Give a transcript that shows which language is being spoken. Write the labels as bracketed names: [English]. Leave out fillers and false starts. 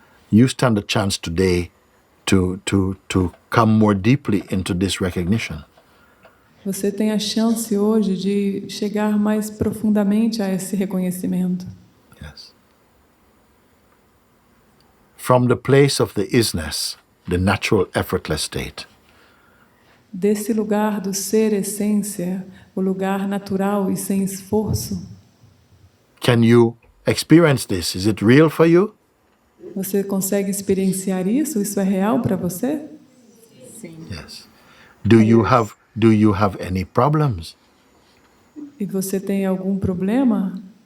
[English] You stand a chance today to come more deeply into this recognition. [Portuguese] Você tem a chance hoje de chegar mais profundamente a esse reconhecimento. [English] Yes. From the place of the isness, the natural effortless state. [Portuguese] Desse lugar do ser essência, o lugar natural e sem esforço. [English] Can you experience this? Is it real for you? [Portuguese] Você consegue experienciar isso? Isso é real para você? Sim. [English] Yes. Do you have any problems? [Portuguese] E você tem algum problema?